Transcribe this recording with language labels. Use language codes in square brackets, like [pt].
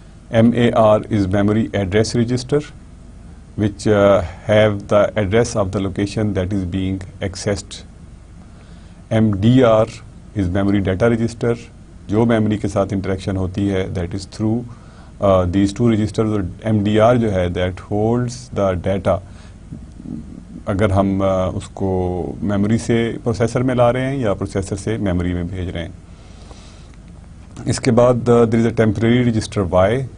[en] MAR is memory address register which have the address of the location that is being accessed. MDR is memory data register [ur] جو memory کے ساتھ interaction ہوتی ہے [en] that is through these two registers. [ur] اور MDR جو ہے [en] that holds the data [ur] اگر ہم اس کو میموری سے پروسیسر میں لا رہے ہیں یا پروسیسر سے میموری میں بھیج رہے ہیں. اس کے بعد [en] there is a temporary register Y.